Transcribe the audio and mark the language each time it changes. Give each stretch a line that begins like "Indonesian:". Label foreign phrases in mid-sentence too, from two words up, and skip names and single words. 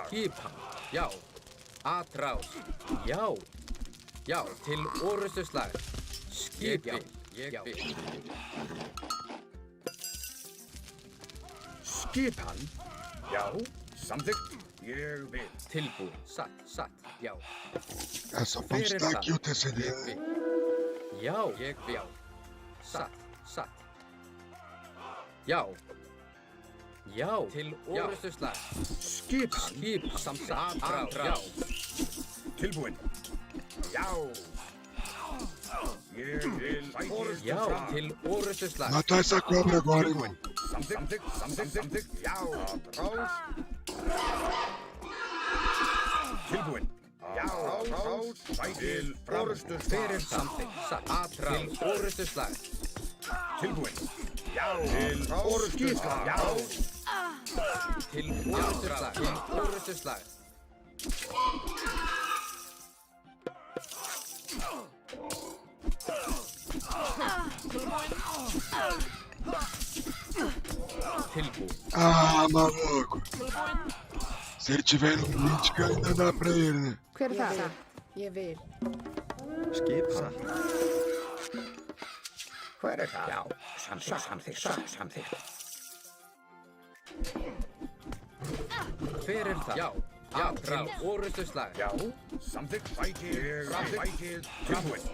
Icelandic: Skipan, já. Atrás, já. Já, til orustuslag. Skipan, ég vil. Skipan, já, samþykkt, ég vil. Tilbúin, satt, já.
Portuguese: É só pra
Icelandic: Hver
Portuguese: estar
Icelandic: það?
Portuguese: aqui o TCD.
Icelandic: Ég vil. Já, ég vil. Satt. Já. Já, til orustuslag. Skipan, Samþykkt, atrás. tilbúinn. Já. Ég vil Já, orustuslag. til orustuslag.
Portuguese: Matar essa cobra agora, irmão.
Icelandic: Samþykkt, já. Atrás. Tilbúinn. Já, atrás. Til orustuslag. Fyrir samþykkt, atrás. Til orustuslag. Tilbúinn. Já, til orustuslag. Já. Til orustuslag. Til orustuslag. Tilbúin.
Portuguese: Ah, maluco. Se ele tiver no crítica, ainda dá pra ele, né?
Icelandic: Hver er það? Ég vil. Skipan. Hver er það? Já, samþykkt. Hver er það? Já, til orustuslag. Já, samþykkt. Bætið. Tilbúinn.